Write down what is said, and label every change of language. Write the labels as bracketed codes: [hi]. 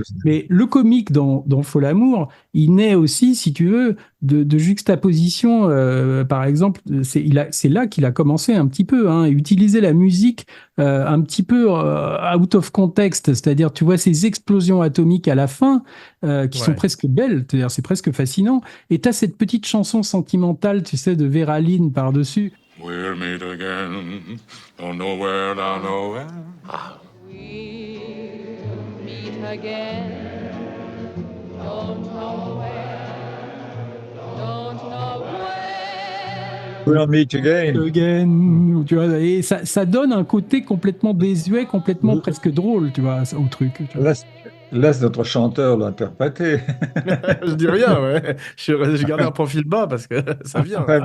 [fr] Mais le comique dans Fol Amour, il naît aussi, si tu veux, de juxtaposition. Par exemple, c'est là qu'il a commencé un petit peu, hein, utiliser la musique un petit peu [en] out of context, [fr] c'est-à-dire, tu vois, ces explosions atomiques à la fin qui sont presque belles, c'est-à-dire, c'est presque fascinant. Et tu as cette petite chanson sentimentale, tu sais, de Vera Lynn par-dessus. [en] We'll meet again, don't know where, don't know where. We'll meet again, don't know where, don't know where. We'll meet again. [fr] Tu vois, et ça donne un côté complètement désuet, complètement presque drôle, tu vois, au truc. Tu vois. Laisse notre chanteur l'interpréter. Je dis rien, ouais. Je garde un profil bas parce que ça vient.